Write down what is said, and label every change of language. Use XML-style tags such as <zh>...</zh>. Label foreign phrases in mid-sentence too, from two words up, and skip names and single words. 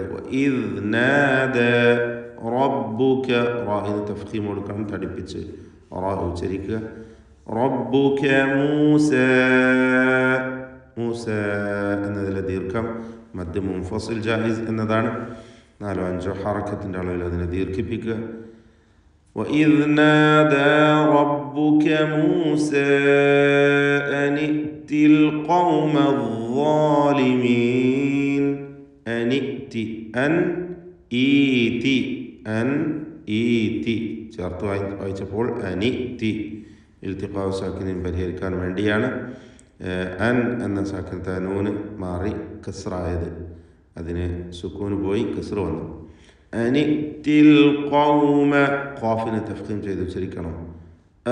<ar>وإذ نادى ربك,</ar> <ml>റാഇന് തഫ്ഖീം കൊടുക്കണം, തടിപ്പിച്ച് റാ ഉച്ചരിക്കുക.</ml> <ar>ربك موسى,</ar> <ml>മൂസ എന്നതിലെ ദീർഘം</ml> <ar>مد منفصل جائز</ar> <ml>എന്നതാണ്. 4-5 ഹറക്കത്തിൻ്റെ അളവിൽ അതിനെ ദീർഘിപ്പിക്കുക.</ml> <ar>وإذ نادى ربك موسى أن ائت القوم الظالمين. أن ائت, أن إيتي, أن إيتي</ar> <ml>ചേർത്ത് വായിച്ചപ്പോൾ</ml> <ar>أن ائت التقاء الساكنين</ar> <ml>പരിഹരിക്കാൻ വേണ്ടിയാണ് അൻ എന്ന സാക്കിനത്തെ നൂന് മാറി കസ്റായത്. അതിന് സുക്കൂന് പോയി കസ്റ് വന്നു.</ml> <ar>أن ائت القوم,</ar> <ml>ഖാഫിനെ തഫ്ഖീം ചെയ്ത് ഉച്ചരിക്കണം.</ml>